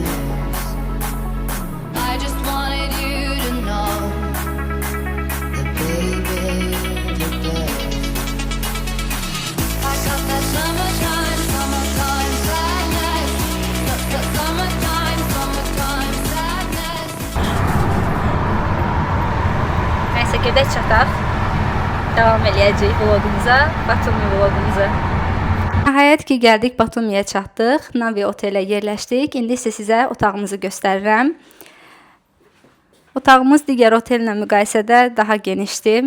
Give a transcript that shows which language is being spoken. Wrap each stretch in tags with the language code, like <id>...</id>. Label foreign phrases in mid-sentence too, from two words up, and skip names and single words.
<en>I just wanted you to know that baby, you're best. I got that summertime sadness. Summertime sadness.</en> <az>Nəysə, gedək çataq. Davam eləyəcəyik vlogumuza, Batumi vlogumuza. Nəhayət ki, gəldik Batumiyə çatdıq. Navi otelə yerləşdik. İndi isə sizə otağımızı göstərirəm. Otağımız digər otellə müqayisədə daha genişdir.</az>